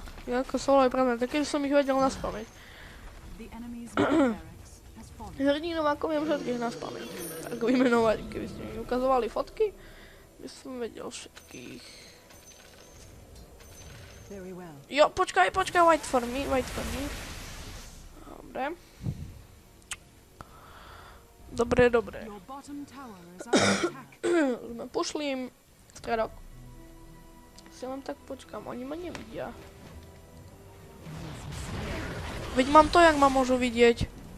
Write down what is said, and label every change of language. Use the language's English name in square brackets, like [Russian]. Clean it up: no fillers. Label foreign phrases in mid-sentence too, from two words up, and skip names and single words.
[Slovak] Ako som aj pravda, tak keď som ich vedel naspamäť. Hrdinom ako viem všetkých naspamäť. Ako vymenovať, keby ste mi ukazovali fotky, by som vedel všetkých. Jo, počkaj, [English] wait for me. [Slovak] Dobre. Sme pušli im stredok. Si len tak počkám, oni ma nevidia. Veď mám to, jak ma môžu vidieť.